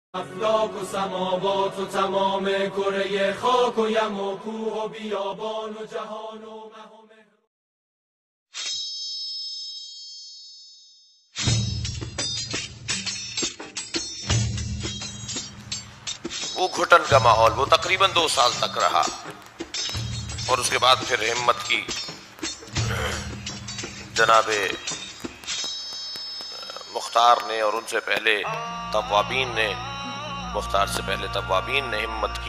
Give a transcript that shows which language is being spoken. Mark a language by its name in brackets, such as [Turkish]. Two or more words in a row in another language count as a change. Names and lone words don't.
[Persian] افلاک و سماوات و تمام کره خاک و یم و کوه و بیابان و جهان و مه و مهر. [Urdu] وہ گھٹن کا ماحول وہ تقریباً 2 سال تک رہا، اور اس کے بعد پھر ہمت کی جناب مختار نے، اور ان سے پہلے توابین نے، مختار سے پہلے توابین نے ہمت کی۔